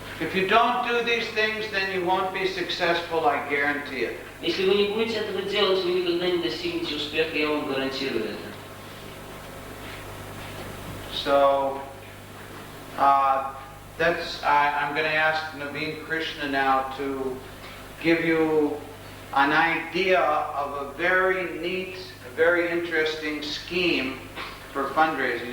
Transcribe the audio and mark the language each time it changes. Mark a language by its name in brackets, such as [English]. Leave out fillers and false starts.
[English] If you don't do these things, then you won't be successful, I guarantee it. [Russian] Если вы не будете этого делать, вы никогда не достигнете успеха, я вам гарантирую это. [English] So, I'm going to ask Naveen Krishna now to give you an idea of a very neat, a very interesting scheme for fundraising.